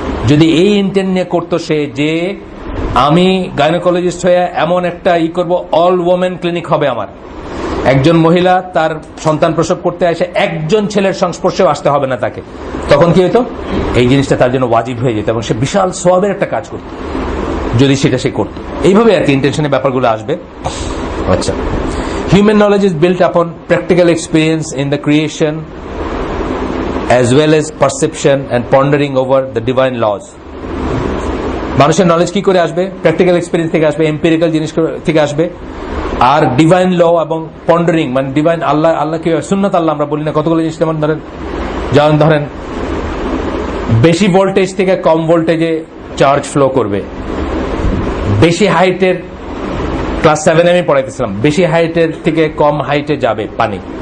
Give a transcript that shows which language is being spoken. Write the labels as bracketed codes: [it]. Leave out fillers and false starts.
[bn] যদি এই ইন্টেন্ট নিয়ে করতো সে, যে আমি গাইনোকোলজিস্ট হয়ে এমন একটা করব, অল ওমেন ক্লিনিক হবে আমার, একজন মহিলা তার সন্তান প্রসব করতে আসে, একজন ছেলের সংস্পর্শেও আসতে হবে না তাকে, তখন কি হতো, এই জিনিসটা তার জন্য ওয়াজিব হয়ে যেত এবং সে বিশাল সওয়াবের একটা কাজ করত যদি সেটা সে করত। এইভাবে আর কি ইন্টেনশনের ব্যাপারগুলো আসবে। [en] আচ্ছা, human knowledge is built upon practical experience in the creation as well as perception and pondering over the divine laws. [bn] মানুষের নলেজ কি করে আসবে? প্র্যাকটিক্যাল এক্সপেরিয়েন্স থেকে আসবে, এম্পিরিক্যাল জিনিস থেকে আসবে, আর ডিভাইন ল এবং পন্ডারিং, মানে ডিভাইন আল্লাহ কি সুন্নাত আল্লাহ আমরা বলি না, কতগুলো জিনিস যেমন ধরেন বেশি ভোল্টেজ থেকে কম ভোল্টেজে চার্জ ফ্লো করবে, বেশি হাইটের, ক্লাস 7 আমি পড়াইতেছিলাম, বেশি হাইটের থেকে কম হাইটে যাবে পানি।